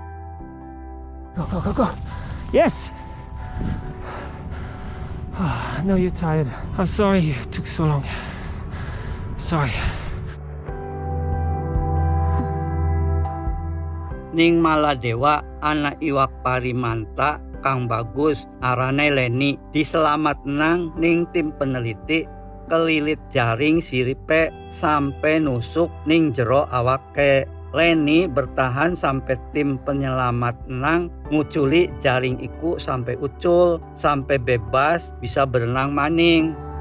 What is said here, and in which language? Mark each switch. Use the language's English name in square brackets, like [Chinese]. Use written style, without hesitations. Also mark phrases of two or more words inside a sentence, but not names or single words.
[English] Go. Yes. I know you're tired. I'm sorry it took so long. Sorry. [Javanese] Ning Maladewa anak iwak parimanta kang bagus arane Leni diselamat nang ning tim peneliti kelilit jaring siripe sampai nusuk ning jero awake. Leni bertahan sampai tim penyelamat nang nguculi jaring iku sampai ucul, sampai bebas bisa berenang maning.